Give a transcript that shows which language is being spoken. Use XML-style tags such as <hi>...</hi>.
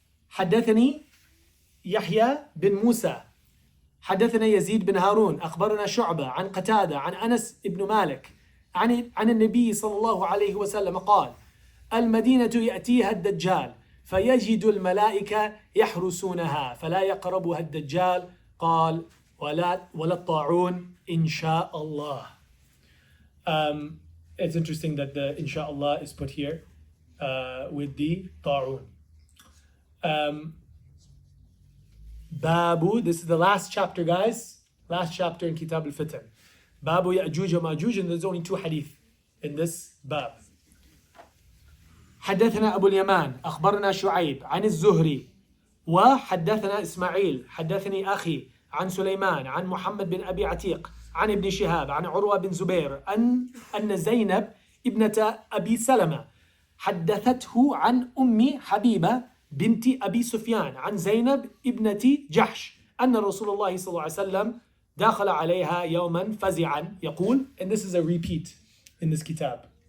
<ar>حدثني يحيى بن موسى حدثنا يزيد بن هارون أخبرنا شعبة عن قتادة عن أنس بن مالك عن النبي صلى الله عليه وسلم قال المدينة يأتيها الدجال فيجد الملائكة يحرسونها فلا يقربها الدجال قال ولا الطاعون إن شاء الله.</ar> <en>It's interesting that the inshallah is put here with the ta'un. Babu, this is the last chapter, guys. Last chapter in Kitab al-Fitan. Babu Ya'juj wa Ma'juj, and there's only 2 hadith in this bab.</en> <ar>حدثنا أبو اليمان أخبرنا شعيب عن الزهري وحدثنا إسماعيل حدثني أخي عن سليمان عن محمد بن أبي عتيق عن ابن شهاب عن عروة بن زبير أن زينب ابنة أبي سلمة حدثته عن أم حبيبة بنت أبي سفيان عن زينب ابنة جحش أن رسول الله صلى الله عليه وسلم دخل عليها يوما فزعا يقول,</ar> <en>and this is a repeat in this kitab.</en>